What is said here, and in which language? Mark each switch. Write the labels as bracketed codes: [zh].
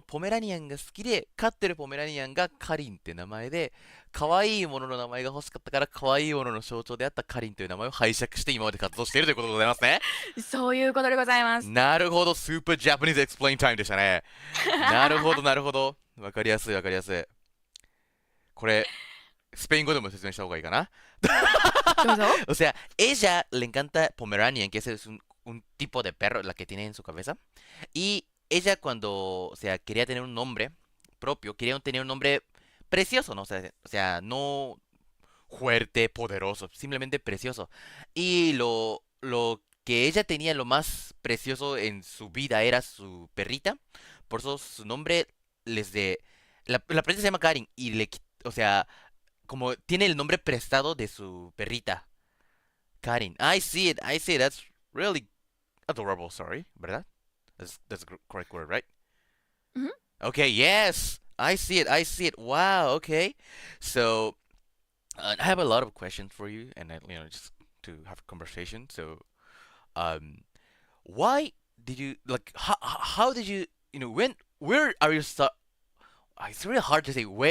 [ja] ポメラニアンが好きで、飼ってるポメラニアンがカリンって名前で、可愛いものの名前が欲しかったから、可愛いものの象徴であったカリンという名前を拝借して今まで活動しているということでございますね。そういうことでございます。なるほど。スーパージャパニーズエクスプレインタイムでしたね。なるほど。わかりやすい。これ、スペイン語でも説明した方がいいかな。どうぞ。 [es] O sea, ella le encanta Pomeranian, que es un tipo de perro, la que tiene en su cabeza. Y ella cuando, o sea, quería tener un nombre propio, quería tener un nombre precioso, ¿no? O sea, no fuerte, poderoso, simplemente precioso. Y lo que ella tenía lo más precioso en su vida era su perrita. Por eso su nombre les de... La perrita se llama Karin y o sea, como tiene el nombre prestado de su perrita. [en] Karin. I see it. That's really adorable, sorry, ¿verdad? That's the correct word, right? Okay, yes. I see it. Wow, okay. So, I have a lot of questions for you, and just to have a conversation. So, why did you how did you where are you it's really hard to say.